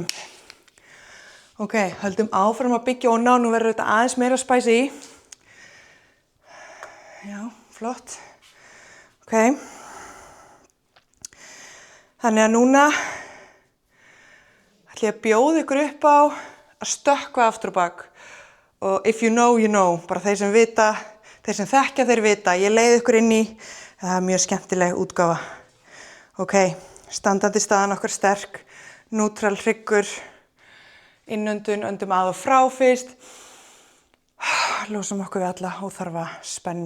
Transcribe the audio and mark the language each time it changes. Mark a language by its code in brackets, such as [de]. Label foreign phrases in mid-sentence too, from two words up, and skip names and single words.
[is] Ok, höldum áfram að byggja og nú verður þetta aðeins meira spæsi í. Já, flott. Ok. Þannig að núna ætla ég að bjóða ykkur upp á að stökkva aftur og bak. Og [en] if you know, you know. [is] Bara þeir sem vita, þeir sem þekkja, þeir vita. Ég leiði ykkur inn í, það er mjög skemmtileg útgáfa. Ok, standandi staðan okkar sterk. Nútral hryggur, innöndun, öndum að og frá fyrst. Losum okkur við alla óþarfa spennu.